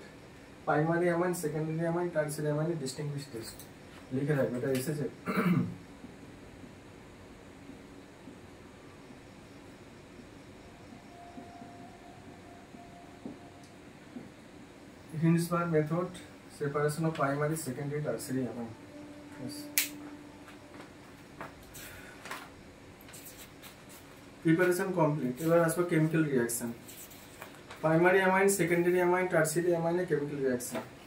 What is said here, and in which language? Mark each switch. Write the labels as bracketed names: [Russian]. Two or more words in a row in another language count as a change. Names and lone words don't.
[English] primary amine, secondary amine, tertiary amine-er distinguish test [Bangla] লিখে রাখবে, এটা এসেছে। [English] Hinsberg method, separation of primary, secondary, tertiary amine. Yes. Preparation complete. [Bangla] এবার আসবে [English] chemical reaction. Primary amine, secondary amine, tertiary amine chemical reaction.